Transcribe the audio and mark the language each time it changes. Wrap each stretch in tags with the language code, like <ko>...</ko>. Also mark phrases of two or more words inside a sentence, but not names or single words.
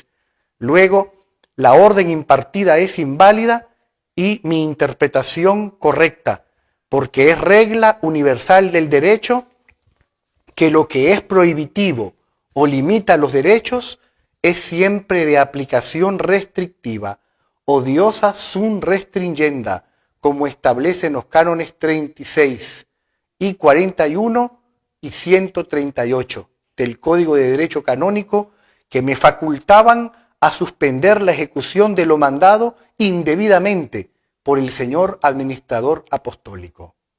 <es>Luego, la orden impartida es inválida y mi interpretación correcta, porque es regla universal del derecho que lo que es prohibitivo o limita los derechos es siempre de aplicación restrictiva,</es> <la>odiosa sum restringenda,</la> <es>como establecen los cánones 36 y 41 y 138 del Código de Derecho Canónico, que me facultaban a suspender la ejecución de lo mandado indebidamente por el señor administrador apostólico.</es>